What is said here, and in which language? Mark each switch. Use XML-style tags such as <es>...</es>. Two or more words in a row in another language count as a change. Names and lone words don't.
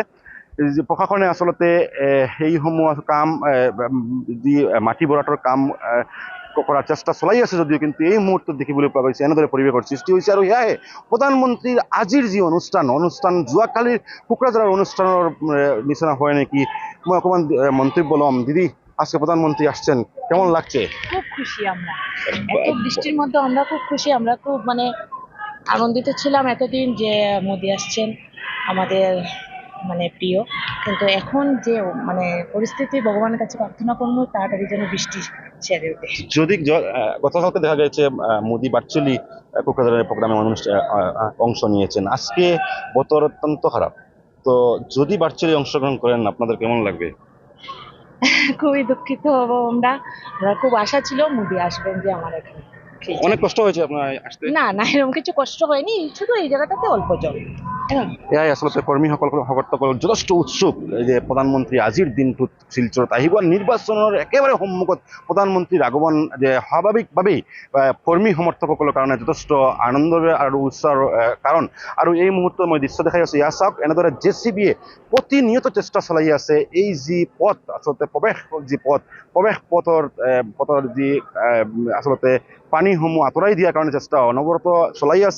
<as>প্ৰশাসনে আচলতে সেইসমূহ কাম যি মাটি ভৰাটৰ কাম কৰাৰ চেষ্টা চলাই আছে যদিও কিন্তু এই মুহূৰ্তত দেখিবলৈ পোৱা গৈছে এনেদৰে পৰিৱেশৰ সৃষ্টি হৈছে। আৰু সেয়াই প্ৰধানমন্ত্ৰীৰ আজিৰ যি অনুষ্ঠান যোৱাকালিৰ কোকৰাঝাৰৰ অনুষ্ঠানৰ নিচিনা হয় নেকি, মই অকণমান মন্তব্য ল'ম।</as> <bn>দিদি, আজকে প্রধানমন্ত্রী আসছেন, কেমন লাগছে? খুব খুশি আমরা, এত বৃষ্টির মধ্যে আমরা খুব খুশি। আমরা খুব আনন্দিত ছিলাম এতদিন যে মোদি আসছেন, আমাদের প্রিয়। কিন্তু এখন যে পরিস্থিতি, ভগবানের কাছে প্রার্থনা করবো তাড়াতাড়ি যেন বৃষ্টি ছেড়ে ওঠে। যদি গতকালকে দেখা গেছে মোদি ভার্চুয়ালি কোকরাঝারের প্রোগ্রামে অংশ নিয়েছেন, আজকে বতর অত্যন্ত খারাপ, তো যদি ভার্চুয়ালি অংশগ্রহণ করেন আপনাদের কেমন লাগবে? খুবই দুঃখিত হব আমরা। খুব আশা ছিল মোদি আসবেন যে আমার এখানে। অনেক কষ্ট হয়েছে আপনার আসতে? না না, এরকম কিছু কষ্ট হয়নি, শুধু এই জায়গাটাতে অল্প জল।</bn> <as>এয়াই আচলতে কৰ্মীসকল যথেষ্ট উৎসুক যে প্ৰধানমন্ত্ৰী আজিৰ দিনটোত শিলচৰত আহিব। নিৰ্বাচনৰ একেবাৰে সন্মুখত প্ৰধানমন্ত্ৰীৰ আগমন যে স্বাভাৱিকভাৱেই কৰ্মী সমৰ্থকসকলৰ কাৰণে যথেষ্ট আনন্দৰ আৰু উৎসাহৰ কাৰণ। আৰু এই মুহূৰ্তত মই দৃশ্য দেখাই আছোঁ, ইয়াত চাওক এনেদৰে JCBয়ে প্ৰতিনিয়ত চেষ্টা চলাই আছে এই যি পথ, আচলতে প্ৰৱেশ পথৰ যি আচলতে পানীসমূহ আঁতৰাই দিয়াৰ কাৰণে চেষ্টা অনবৰত চলাই আছে।</as>